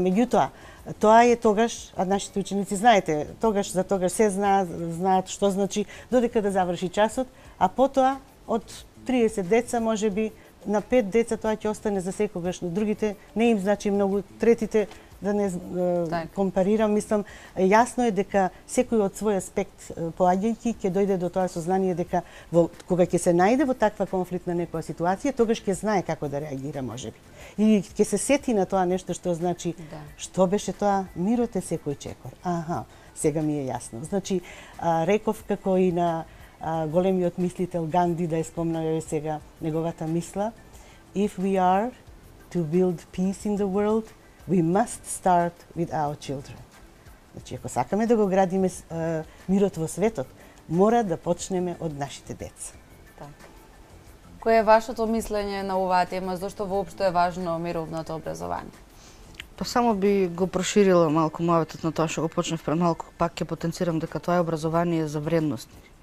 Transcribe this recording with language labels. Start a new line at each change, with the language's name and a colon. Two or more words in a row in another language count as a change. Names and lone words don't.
Macedonian: Меѓутоа, тоа е тогаш, а нашите ученици знаете, тогаш за тогаш се знаат што значи додека да заврши часот, а потоа од 30 деца можеби на 5 деца тоа ќе остане за секогаш, но другите не им значи многу, третите да не компарирам, мислам, јасно е дека секој од свој аспект поаѓајќи ќе дојде до тоа сознание дека кога ќе се најде во таква конфликтна некоја ситуација, тогаш ќе знае како да реагира можеби. И ќе се сети на тоа нешто што значи што беше тоа, мирот е секој чекор. Аха, сега ми е јасно. Значи, реков како и на големиот мислител Ганди, да ја спомнаме сега неговата мисла,
English: if we are to build peace in the world, we must start with our children.
Macedonian: Значи, ако сакаме да го градиме мирот во светот, мора да почнеме од нашите деца. Така. Кој е вашето мислење на оваа тема, зашто воопшто е важно мировното образование? Па само би го проширила малку мојот на тоа што го почнав пред малку, пак ќе потенцирам дека тоа е образование за вредности.